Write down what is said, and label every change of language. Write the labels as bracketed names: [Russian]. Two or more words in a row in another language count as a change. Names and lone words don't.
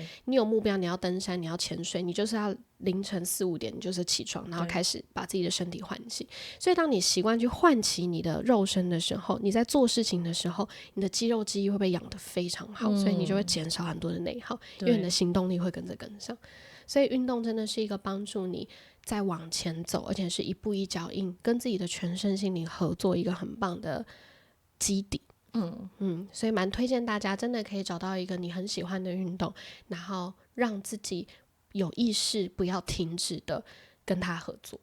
[Chinese] 你有目標，你要登山，你要潛水，你就是要凌晨4、5點你就是起床，然後開始把自己的身體喚起。所以當你習慣去喚起你的肉身的時候，你在做事情的時候，你的肌肉記憶會被養得非常好，所以你就會減少很多的內耗，因為你的行動力會跟着跟上。所以運動真的是一個幫助你再往前走，而且是一步一腳印，跟自己的全身心靈合作一個很棒的基底。所以蠻推薦大家真的可以找到一個你很喜歡的運動，然後讓自己有意識不要停止的跟他合作。